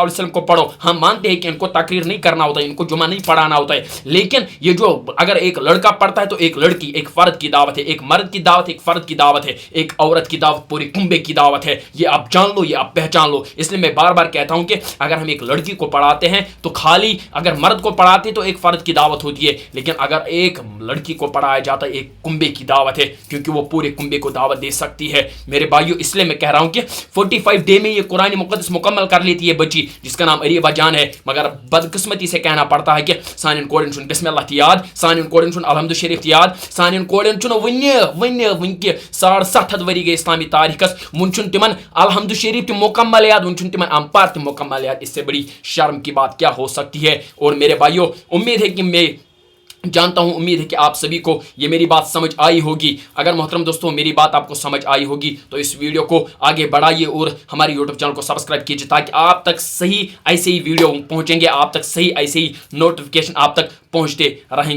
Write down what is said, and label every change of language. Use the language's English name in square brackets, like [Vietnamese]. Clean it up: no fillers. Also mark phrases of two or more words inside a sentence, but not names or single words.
[Urdu] علیہ وسلم کو پڑھو ہم مانتے ہیں کہ ان کو تقریر نہیں کرنا ہوتا ہے ان کو جمعہ نہیں پڑھانا ہوتا ہے لیکن یہ جو اگر ایک لڑکا پڑھتا ہے تو ایک لڑکی ایک فرد کی دعوت ہے ایک مرد کی دعوت ایک فرد کی دعوت ہے ایک عورت کی دعوت پورے کنبے کی دعوت ہے یہ آپ جان لو یہ آپ پہچان لو اس لیے میں بار بار کہتا ہوں کہ اگر ہم ایک لڑکی کو پڑھاتے ہیں تو خالی اگر مرد کو پڑھاتے تو ایک فرد کی دعوت ہوتی ہے لیکن اگر ایک لڑکی کو پڑھایا جاتا ہے ایک کنبے کی دعوت ہے, کیونکہ وہ پورے کنبے کو دعوت دے سکتی ہے. میرے بھائیو اس لیے میں کہہ رہا ہوں کہ 45 ڈے میں یہ قرآن مقدس مکمل کر لیتی ہے بچی جس کا نام اریبہ جان ہے, مگر بدقسمتی سے کہنا پڑتا ہے کہ [Kashmiri] سانن کورن چھن بسم اللہ یاد, سانن کورن چھن الحمد شریف یاد, سانن کورن چھن ونکہ 750 ؤری گئی اسلامی تاریخس ون چھن تمن الحمد شریف تہ مکمل یاد, [Urdu] ون چھن تمن امپار تہ مکمل یاد. اس سے بڑی شرم کی بات کیا ہو سکتی ہے. اور میرے بھائیو امید ہے کہ میں جانتا ہوں, امید ہے کہ آپ سبھی کو یہ میری بات سمجھ آئی ہوگی. اگر محترم دوستوں میری بات آپ کو سمجھ آئی ہوگی تو اس ویڈیو کو آگے بڑھائیے اور ہماری [English] YouTube channel [Urdu] کو سبسکرائب کیجیے تاکہ آپ تک صحیح ایسے ہی ویڈیو پہنچیں گے, آپ تک صحیح ایسے ہی نوٹیفکیشن آپ تک پہنچتے رہیں گے.